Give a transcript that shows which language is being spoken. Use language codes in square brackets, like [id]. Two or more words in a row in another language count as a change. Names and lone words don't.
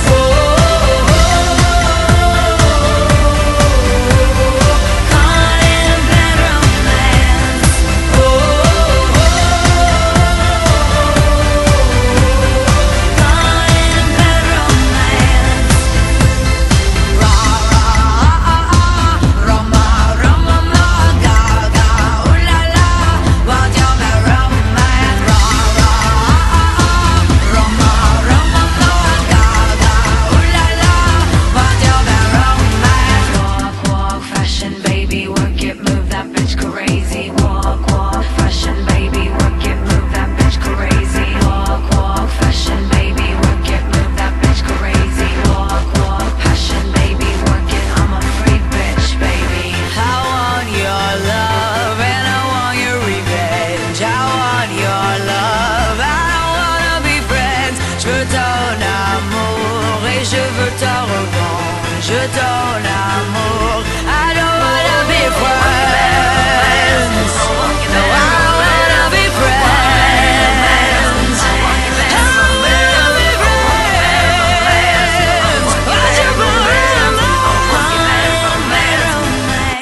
[en] Caught in bad romance. Caught in bad romance. Rah rah, Roma, Roma, ma, gaga, ooh la la. What's your bad romance? Rah rah, Roma, Roma, ma, gaga, ooh la la. What's your bad romance? Walk, walk, fashion, baby, work it, move that bitch crazy. Walk, walk, fashion, baby, work it, move that bitch crazy. Walk, walk, fashion, baby, work it, move that bitch crazy. Walk, walk, passion, baby, work it. I'm a free bitch, baby. I want your love and I want your revenge. I want your love, I don't wanna be friends. [fr] Je veux ton amour et je veux ta revanche. Ton amour, [en] I don't wanna be friends. No, I don't wanna be friends. I don't wanna be friends. What's your bad romance?